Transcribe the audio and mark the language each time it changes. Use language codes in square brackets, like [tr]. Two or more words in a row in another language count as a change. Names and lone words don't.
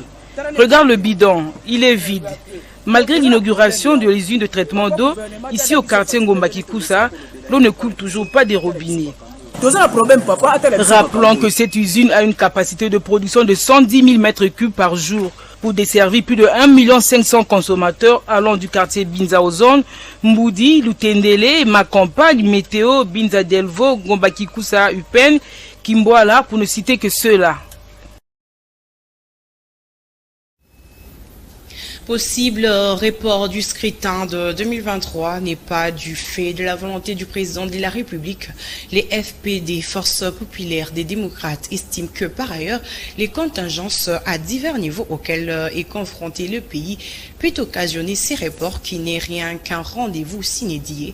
[fr] Regarde le bidon, il est vide. Malgré l'inauguration de l'usine de traitement d'eau, ici au quartier Ngomba Kikusa, l'eau ne coule toujours pas des robinets. Rappelons que cette usine a une capacité de production de 110 000 m3 par jour pour desservir plus de 1 500 000 consommateurs allant du quartier Binza Ozone, Mboudi, Lutendele, Macampagne, Météo, Binza Delvo, Ngomba Kikusa, Upen, Kimboala, pour ne citer que ceux-là. Possible report du scrutin de 2023 n'est pas du fait de la volonté du président de la République. Les FPD, Forces populaires des démocrates, estiment que par ailleurs, les contingences à divers niveaux auxquels est confronté le pays peut occasionner ces reports qui n'est rien qu'un rendez-vous s'inédié.